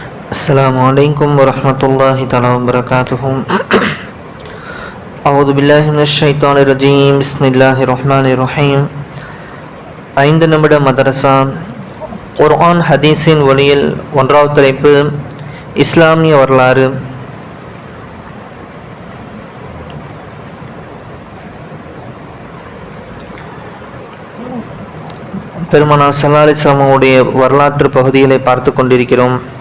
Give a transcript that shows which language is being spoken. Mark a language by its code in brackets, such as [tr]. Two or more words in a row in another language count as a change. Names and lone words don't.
[ar] السلام عليكم ورحمة الله تعالى وبركاته. أعوذ بالله من الشيطان الرجيم. بسم الله الرحمن الرحيم. [ta] 5 நிமிட மதரசா குர்ஆன் ஹதீஸின் ஒளியில் ஒன்றாவது தலைப்பு இஸ்லாமிய வரலாறு. பெருமானார் [ar] صلى الله عليه وسلم [ta] உடைய வரலாற்று பகுதிகளை பார்த்து கொண்டிருக்கிறோம்.